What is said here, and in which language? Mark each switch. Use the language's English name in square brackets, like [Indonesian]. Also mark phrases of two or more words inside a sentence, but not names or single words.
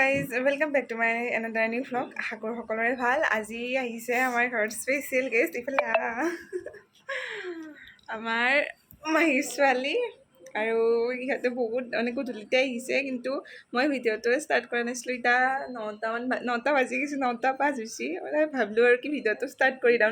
[English] Welcome back to my another new vlog. [Assamese] আশা কৰো সকলোৰে ভাল। আজি আহিছে আমাৰ ঘৰত [English] special guest. [Assamese] ইফালে আমাৰ মাহীৰ ছোৱালী আৰু ইহঁতে বহুত গধূলিতে আহিছে, কিন্তু মই ভিডিঅ'টো ষ্টাৰ্ট কৰা নাছিলোঁ। এতিয়া 9টা বাজি গৈছে, 9:05 হৈছে। ভাবিলোঁ আৰু কি ভিডিঅ'টো ষ্টাৰ্ট কৰি দিওঁ ন।